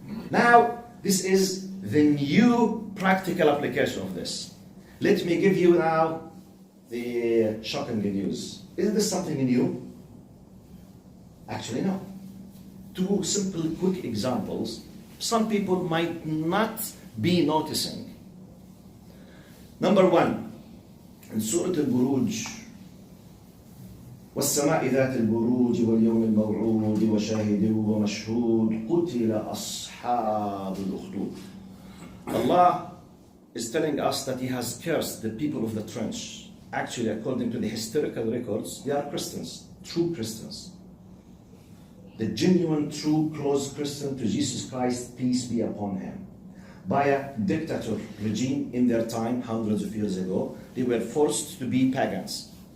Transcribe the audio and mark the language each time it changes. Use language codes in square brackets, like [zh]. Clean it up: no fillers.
[en] Now, this is the new practical application of this. Let me give you now the shocking news. Is this something new? Actually, no. Two simple, quick examples. Some people might not be noticing. Number one, in Surah Al-Buruj, [ar] وَالسَّمَاءِ ذَاتِ الْبُرُوجِ وَالْيَوْمِ الْمَوْعُودِ وَشَاهِدٍ وَمَشْهُودٍ قُتِلَ أَصْحَابُ الْأُخْدُودِ. [en] Allah is telling us that He has cursed the people of the trench. Actually, according to the historical records, they are Christians, true Christians. The genuine, true, close Christian to Jesus Christ, peace be upon Him. By a dictator regime in their time, hundreds of years ago, they were forced to be pagans.